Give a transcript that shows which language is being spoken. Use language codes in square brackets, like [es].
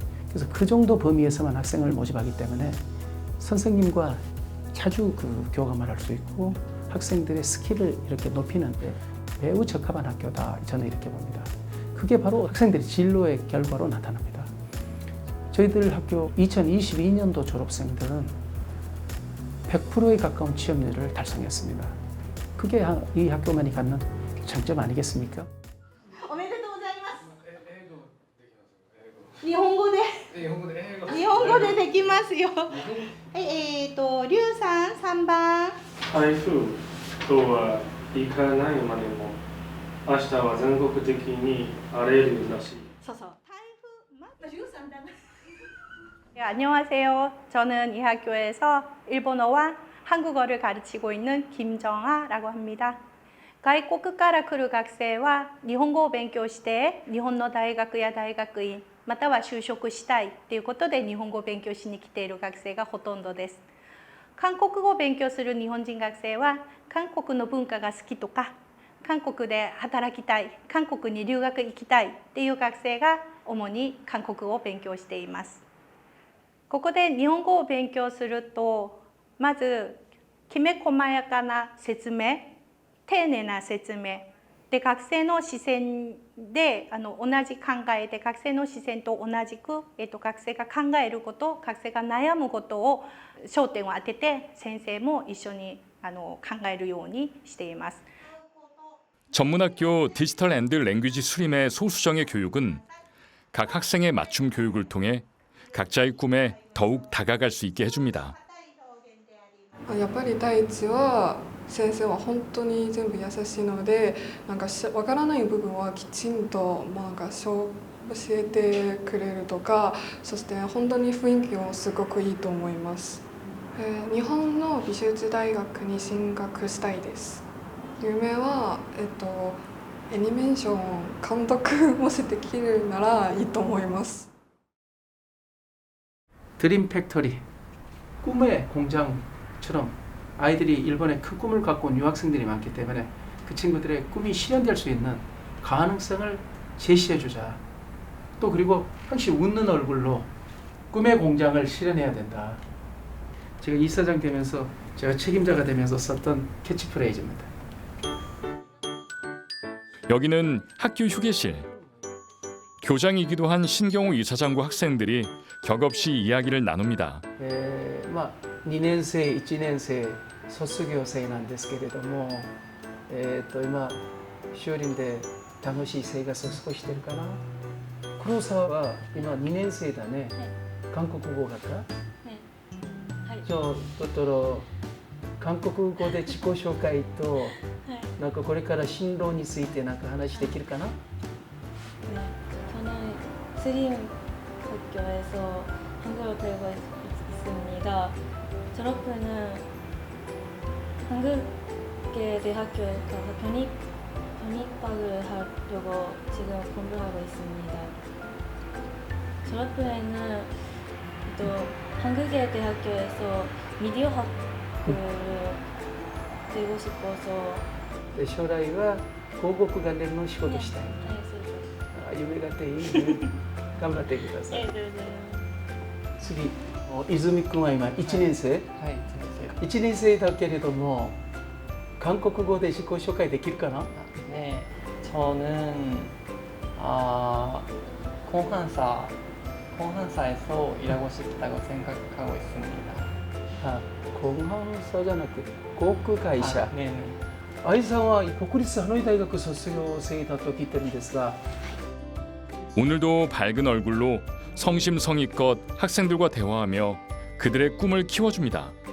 [ko] 그래서 그 정도 범위에서만 학생을 모집하기 때문에 선생님과 자주 그 교감을 할 수 있고 학생들의 스킬을 이렇게 높이는 데 매우 적합한 학교다, 저는 이렇게 봅니다. 그게 바로 학생들의 진로의 결과로 나타납니다. 저희들 학교 2022년도 졸업생들은 100%에 가까운 취업률을 달성했습니다. 그게 이 학교만이 갖는 장점 아니겠습니까? [ja] おめでとうございます。日本語で。日本語でできますよ。はい、リュウさん3番。台風とは行かないまでも明日は全国的に荒れるらしい。そうそう。台風 [ko] 맞다 [ja] リュウさんだな。 [ko] 네, 안녕하세요. 저는 이 학교에서 일본어와 한국어를 가르치고 있는 김정아라고 합니다. [ja] 外国から来る学生は日本語を勉強して日本の大学や大学院または就職したいということで日本語を勉強しに来ている学生がほとんどです。韓国語を勉強する日本人学生は韓国の文化が好きとか韓国で働きたい、韓国に留学行きたいっていう学生が主に韓国語を勉強しています。ここで日本語を勉強するとまずきめ細やかな説明、丁寧な説明で学生の視線で同じ考えで学生の視線と同じく、学生が考えること、学生が悩むことを焦点を当てて先生も一緒に考えるようにしています。 [ko] 전문학교 디지털 앤드 랭귀지 수림의 소수정예 교육은 각 학생의 맞춤 교육을 통해 각자의 꿈에 더욱 다가갈 수 있게 해줍니다. [ja] やっぱり第一は先生は本当に全部優しいのでなんかわからない部分はきちんと教えてくれるとかそして本当に雰囲気もすごくいいと思います。日本の美術大学に進学したいです。夢は애니메이션監督もしできるならいいと思います。 [ko] 드림 팩토리, 꿈의 공장처럼 아이들이 일본에 큰 꿈을 갖고 온 유학생들이 많기 때문에 그 친구들의 꿈이 실현될 수 있는 가능성을 제시해주자. 또 그리고 항시 웃는 얼굴로 꿈의 공장을 실현해야 된다. 제가 이사장 되면서 제가 책임자가 되면서 썼던 캐치프레이즈입니다. 여기는 학교 휴게실. 교장이기도 한 신경호 이사장과 학생들이 격없이 이야기를 나눕니다. [ja] 2年生、1年生卒業生なんですけれども、今修林で楽しい生活を過ごしてるかな。黒沢は今2年生だね。韓国語学科？じゃあだったら韓国語で自己紹介となんかこれから進路についてなんか話できるかな？ [ko] 저는 스림 학교에서 한국어를 배우고 있습니다. 졸업 후에는 한국계 대학교에 가서 편입학을 하려고 지금 공부하고 있습니다. 졸업 후에는 또 한국계 대학교에서 미디어 학부를 되고 싶어서 [ja] 将来は広告関連の仕事したい。夢があっていいね。頑張ってください。次、泉君は今1年生？はい、1年生だけれども韓国語で自己紹介できるかな？ [ko] 네, 저는 공항사에서 일하고 싶다고 생각하고 있습니다. [ja] 공항사じゃなく航空会社。 [ko] 네네. [ja] 愛さんは国立ハノイ大学卒業生だと聞いてるんですが [ko] 오늘도 밝은 얼굴로 성심성의껏 학생들과 대화하며 그들의 꿈을 키워줍니다.